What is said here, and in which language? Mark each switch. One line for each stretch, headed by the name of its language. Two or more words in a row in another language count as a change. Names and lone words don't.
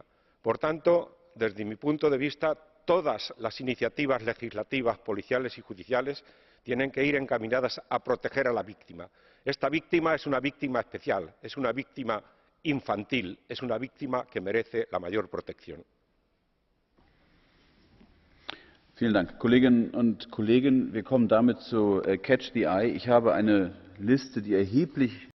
Spanish: Por tanto, desde mi punto de vista, todas las iniciativas legislativas, policiales y judiciales tienen que ir encaminadas a proteger a la víctima. Esta víctima es una víctima especial, es una víctima infantil, es una víctima que merece la mayor protección.
German: Vielen Dank. Kolleginnen und Kollegen, wir kommen damit zu
English: Catch the Eye.
German: Ich habe eine Liste, die erheblich